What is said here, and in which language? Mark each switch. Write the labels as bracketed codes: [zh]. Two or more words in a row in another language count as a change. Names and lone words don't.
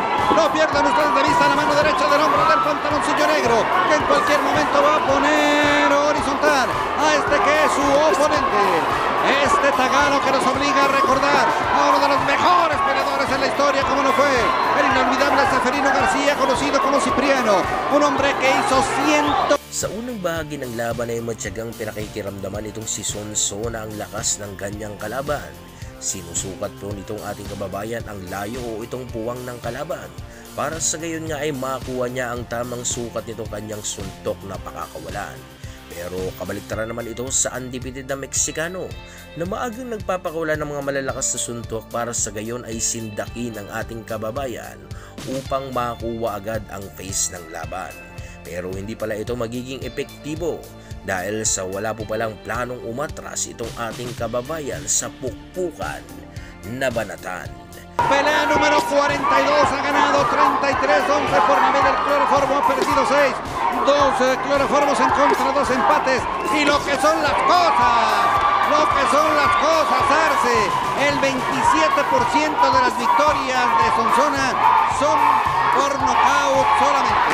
[es] No pierdan ustedes de vista la mano derecha del hombro del pantaloncillo negro, que en cualquier momento va a poner horizontal a este que es su oponente. Este tagano que nos obliga a recordar a uno de los mejores peleadores en la historia, como no fue el inolvidable Seferino García, conocido como Cipriano, un hombre que hizo [tl] Sa unang bahagi ng laban ay matyagang pinakikiramdaman itong si Sonsona ang lakas ng kanyang kalaban. Sinusukat po nitong ating kababayan ang layo o itong puwang ng kalaban, para sa gayon nga ay makuha niya ang tamang sukat nitong kanyang suntok na pakakawalan. Pero kabaliktaran naman ito sa undefeated na Meksikano, na maagang nagpapakawala ng mga malalakas na suntok, para sa gayon ay sindakin ang ating kababayan upang makuha agad ang face ng laban. Pero hindi pala ito magiging epektibo, dahil sa wala po palang planong umatras itong ating kababayan sa pukpukan na banatan. [es] Pelea número 42, ha ganado 33-11 por nivel del cloroformo, ha perdido 6, 2 cloroformos en contra, 2 empates, y lo que son las cosas, Arce, el 27% de las victorias de Sonsona son por nocaut solamente.